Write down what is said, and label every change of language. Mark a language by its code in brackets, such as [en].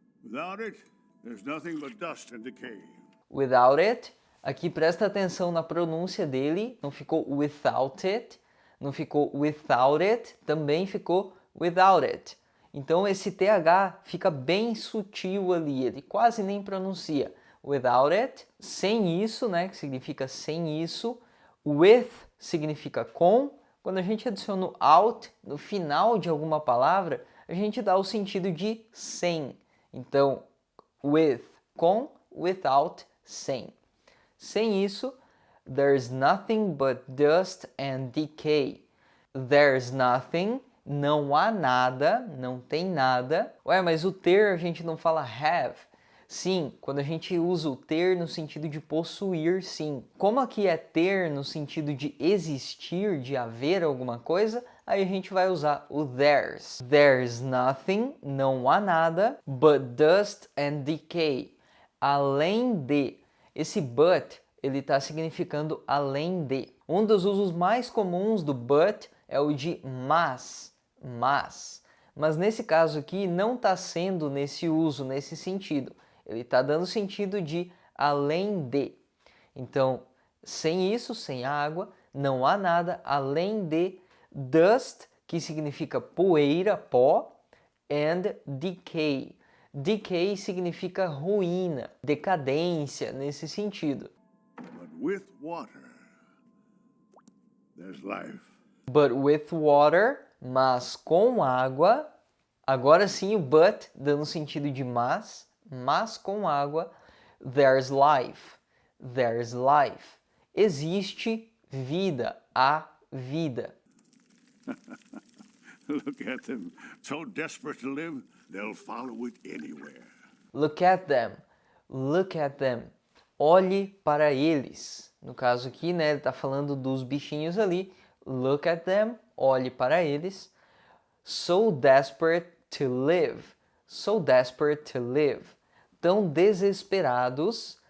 [en] Without it, there's nothing but dust and decay. Without it, [pt] aqui presta atenção na pronúncia dele, não ficou [en] without it, [pt] não ficou without it, também ficou without it. Então esse TH fica bem sutil ali, ele quase nem pronuncia. [en] Without it, [pt] sem isso, né, que significa sem isso. With significa com. Quando a gente adiciona o out no final de alguma palavra, a gente dá o sentido de sem. Então, with, com, without, sem. Sem isso, [en] there's nothing but dust and decay. There's nothing, [pt] não há nada, não tem nada. Ué, mas o ter a gente não fala have. Sim, quando a gente usa o ter no sentido de possuir, sim. Como aqui é ter no sentido de existir, de haver alguma coisa, aí a gente vai usar o there's. [en] There's nothing, [pt] não há nada, [en] but dust and decay. [pt] Além de. Esse but, ele está significando além de. Um dos usos mais comuns do but é o de mas. Mas nesse caso aqui não está sendo nesse uso, nesse sentido. Ele está dando sentido de além de. Então, sem isso, sem água, não há nada além de dust, que significa poeira, pó, [en] and decay. [pt] Decay significa ruína, decadência, nesse sentido. [en] But with water, there's life. But with water, [pt] mas com água, agora sim o but dando sentido de mas com água, [en] there's life. There's life. [pt] Existe vida, há vida. [en] Look at them, so desperate to live, they'll follow it anywhere. Look at them. Look at them. [pt] Olhe para eles. No caso aqui, né, ele está falando dos bichinhos ali. [en] Look at them. [pt] Olhe para eles. [en] So desperate to live. So desperate to live. [pt] Tão desesperados.